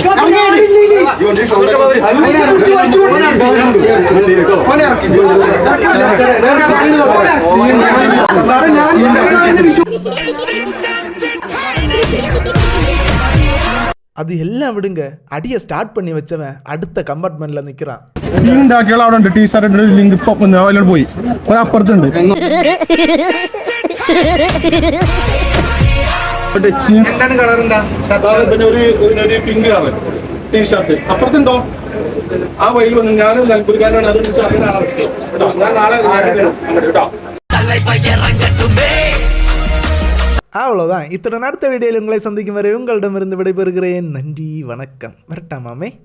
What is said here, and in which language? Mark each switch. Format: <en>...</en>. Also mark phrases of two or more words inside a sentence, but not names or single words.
<ta>அது எல்லாம் விடுங்க, அடியை ஸ்டார்ட் பண்ணி வச்சவன் அடுத்த கம்பார்ட்மெண்ட்ல நிக்கிறான்.</ta> <ml>പോയി ഒരപ്പുറത്തുണ്ട്. എന്താണ് കളർ? എന്താ പിന്നെ ഒരു പിങ്ക് കളർ ടീഷർട്ട് അപ്പുറത്തുണ്ടോ? ആ വഴിയിൽ വന്നു. ഞാനും നിലമ്പൂർക്കാരനാണ്. അത് അറിയുന്ന ആളാണ് കേട്ടോ. ഞാൻ നാളെ കേട്ടോ.</ml> <ta>அவ்வளோதான். இத்தனை அடுத்த வீடியோவில் உங்களை சந்திக்கும் வரை உங்களிடமிருந்து விடைபெறுகிறேன். நன்றி, வணக்கம். வரட்டாமாமே.</ta>